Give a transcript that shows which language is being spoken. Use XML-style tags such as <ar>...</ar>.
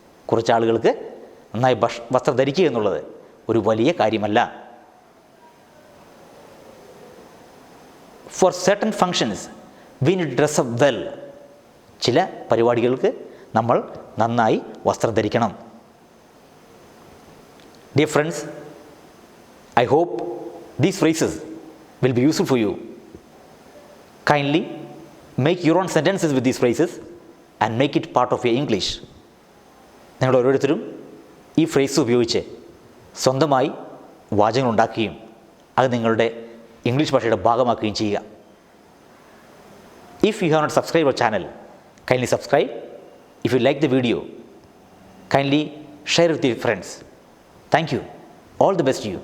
<ml>കുറച്ച് ആളുകൾക്ക് നന്നായി വസ്ത്രം ധരിക്കുക എന്നുള്ളത് ഒരു വലിയ കാര്യമല്ല.</ml> <en>For certain functions we need dress up well.</en> <ml>ചില പരിപാടികൾക്ക് നമ്മൾ നന്നായി വസ്ത്രം ധരിക്കണം.</ml> <en>Dear friends, I hope these phrases will be useful for you. Kindly make your own sentences with these phrases and make it part of your English.</en> <ml>നിങ്ങൾ ഓരോരുത്തരും ഈ phrase ഉപയോഗിച്ച് സ്വന്തമായി വാചകങ്ങൾ ഉണ്ടാക്കുകയും അത് നിങ്ങളുടെ ഇംഗ്ലീഷ് ഭാഷയുടെ ഭാഗമാക്കുകയും ചെയ്യുക.</ml> <en>If you have not subscribed our channel, kindly subscribe. If you like the video, kindly share it with your friends. Thank you. All the best to you.</en>